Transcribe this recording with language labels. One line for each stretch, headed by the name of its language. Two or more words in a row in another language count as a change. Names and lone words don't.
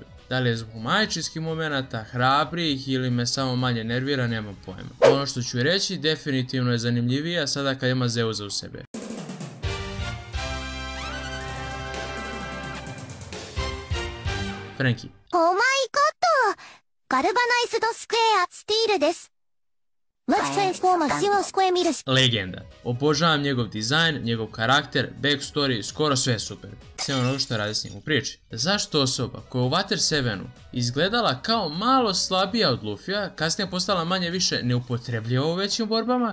Serbian: Da li je zbog majčinskih momenata, hrabrih ili me samo manje nervira, nemam pojma. Ono što ću reći, definitivno je zanimljivija sada kad ima Zeusa u sebe. Franky.
English: Oh my god!
Japanese: ガルバナイズドスクエアスティールです。
Serbian: Legenda. Obožavam njegov dizajn, njegov karakter, backstory, skoro sve je super. Sve ono što radi s njim u priči. Zašto osoba koja u Water 7-u izgledala kao malo slabija od Luffya, kasnije postala manje više neupotrebljiva u većim borbama?